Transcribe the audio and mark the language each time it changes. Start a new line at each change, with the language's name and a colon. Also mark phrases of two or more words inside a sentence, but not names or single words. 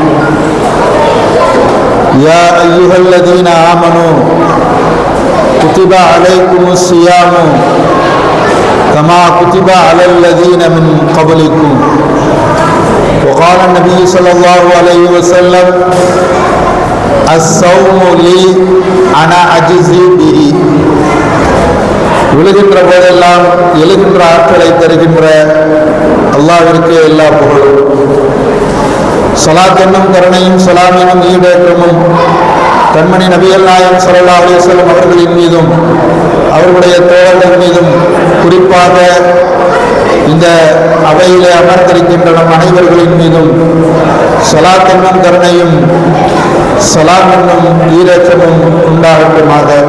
Arabic: يا أيها الذين آمنوا كتب عليكم الصيام كما كتب على الذين من قبلكم وقال النبي صلى الله عليه وسلم الصوم لي أنا أجزي به.
Tamil: விழுகின்ற போதெல்லாம் எழுகின்ற ஆற்றலை தருகின்ற அல்லாஹ்விற்கு எல்லா புகழும். ஸலாத் என்னும் கருணையும் ஸலாம் என்னும் ஈடேற்றமும் கண்மணி நபிகள் நாயகம்
Arabic: صلى الله عليه وسلم
Tamil: அவர்களின் மீதும் அவர்களுடைய தோழர்கள் மீதும் குறிப்பாக இந்த அவையிலே அமர்ந்திருக்கின்ற நம் அனைவர்களின் மீதும் ஸலாத் என்னும் கருணையும் ஸலாம் என்னும் ஈடேற்றமும் உண்டாகட்டுமாக.